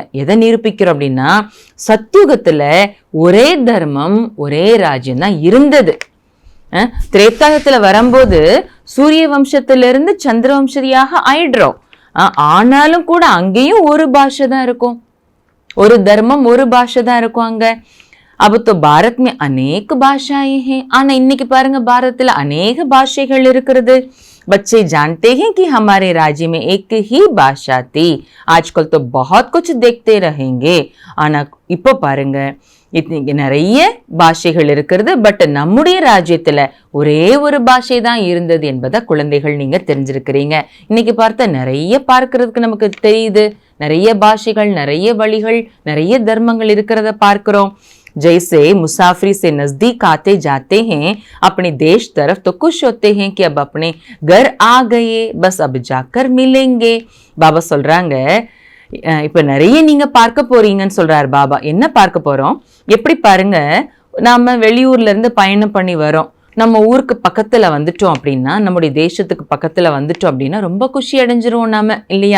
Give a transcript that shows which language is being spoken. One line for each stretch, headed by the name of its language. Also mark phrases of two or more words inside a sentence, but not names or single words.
Tamil: எதை நிரூபிக்கிறோம் அப்படின்னா சத்யுகத்துல ஒரே தர்மம் ஒரே ராஜ்யம் தான் இருந்தது. திரேதாயத்துல வரும்போது சூரிய வம்சத்திலிருந்து சந்திர வம்சதியாக ஆயிடுறோம். ஆனாலும் கூட அங்கேயும் ஒரு பாஷை தான் இருக்கும், ஒரு தர்மம் ஒரு பாஷை தான் இருக்கும் அங்க.
Hindi: अब तो भारत में अनेक भाषाएं हैं.
Tamil: ஆனா இன்னைக்கு பாருங்க பாரதத்துல अनेक பாஷைகள் இருக்கிறது.
Hindi: बच्चे जानते हैं कि हमारे राज्य में एक ही भाषा थी. आजकल तो बहुत कुछ देखते रहेंगे.
Tamil: ஆனா இப்போ பாருங்க இன்னைக்கு நிறைய பாஷைகள் இருக்கிறது. பட் நம்முடைய ராஜ்யத்துல ஒரே ஒரு பாஷை தான் இருந்தது என்பதை குழந்தைகள் நீங்க தெரிஞ்சிருக்கிறீங்க. இன்னைக்கு பார்த்த நிறைய பார்க்கறதுக்கு நமக்கு தெரியுது. நிறைய பாஷைகள், நிறைய வழிகள், நிறைய தர்மங்கள் இருக்கிறத பார்க்கிறோம்.
Hindi: जैसे मुसाफिरी से नजदीक आते जाते हैं अपने देश तरफ तो खुश होते हैं कि अब अपने घर आ गए, बस अब जाकर मिलेंगे.
Tamil: பாபா சொல்றாங்க இப்ப நிறைய நீங்க பார்க்க போறீங்கன்னு சொல்றாரு பாபா. என்ன பார்க்க போறோம்? எப்படி பாருங்க, நாம வெளியூர்ல இருந்து பயணம் பண்ணி வரோம், நம்ம ஊருக்கு பக்கத்துல வந்துட்டோம் அப்படின்னா, நம்முடைய தேசத்துக்கு பக்கத்துல வந்துட்டோம் அப்படின்னா ரொம்ப குஷி அடைஞ்சிருவோம் நாம, இல்லையா?